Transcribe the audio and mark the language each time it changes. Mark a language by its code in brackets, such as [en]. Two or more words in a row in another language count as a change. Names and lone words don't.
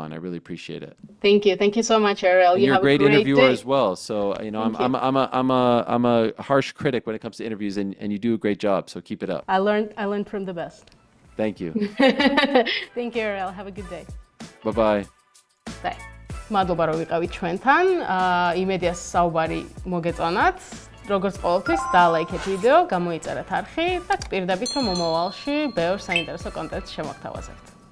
[en] I really appreciate it. Thank you. Thank you so much, Ariel. You're a great interviewer as well. So I'm a harsh critic when it comes to interviews, and you do a great job. So keep it up. I learned from the best. Thank you. Thank you, Ariel. Have a good day. Bye bye. Bye. [ka] მადლობა რომ ვიყავით ჩვენთან. იმედია საუბარი მოგეწონათ. როგორც ყოველთვის, დალაიქეთ ვიდეო, გამოიწერეთ არხი და პირდებით რომ მომავალში ბევრ საინტერესო კონტენტს შემოგთავაზებთ.